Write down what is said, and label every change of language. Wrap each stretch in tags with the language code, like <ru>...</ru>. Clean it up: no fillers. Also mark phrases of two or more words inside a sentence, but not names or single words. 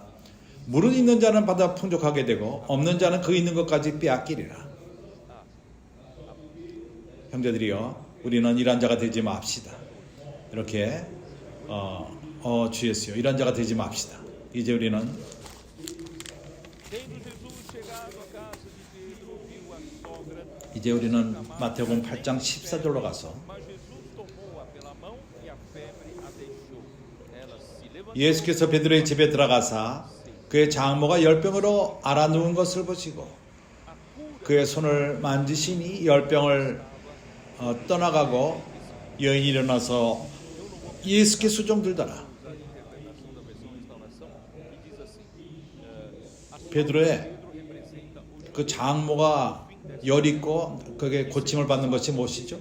<ko>물은 있는 자는 받아 풍족하게 되고 없는 자는 그 있는 것까지 빼앗기리라. 형제들이여, 우리는 이런 자가 되지 맙시다. 이렇게 주 예수여, 이런 자가 되지 맙시다. 이제 우리는</ko> <pt>Tendo Jesus chegado à casa de Pedro, viu a sogra,</pt> <ko>마태복음 8장 14절로 가서</ko> <pt>mas Jesus tomou-a pela mão e a febre a deixou. Ela se levantou.</pt> <ko>예수께서 베드로의 집에 들어가사 그의 장모가 열병으로 앓아 누운 것을 보시고 그의 손을 만지시니 열병을 떠나가고 여인이 일어나서 예수께 수종 들더라. 베드로의 그 장모가 열 있고 그게 고침을 받는 것이 무엇이죠?</ko>